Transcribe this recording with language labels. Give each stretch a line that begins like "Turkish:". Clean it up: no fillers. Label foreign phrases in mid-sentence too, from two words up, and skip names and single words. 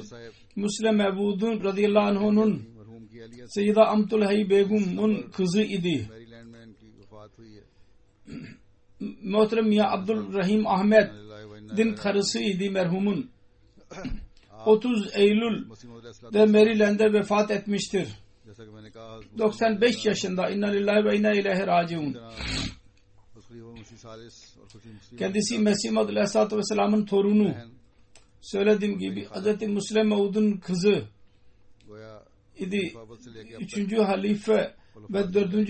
Turkish: Müslim Mevudun
Arabic: رضي الله عنه'ın
Turkish: Seyyida Amtul Hayy Begum'un kızı idi. Muhterem Miya Abdurrahim Ahmet'in karısı idi merhumun. 30 Eylül'de Maryland'de vefat etmiştir.
Urdu: جیسا کہ میں نے کہا
Turkish: 95 yaşında.
Arabic: إنا لله وإنا إليه راجعون.
Turkish: Kendisi Mesih Maud Aleyhisselatü Vesselam'ın torunu. Söylediğim gibi Hz. Musleh Maud'un kızı idi. 3. halife ve 4.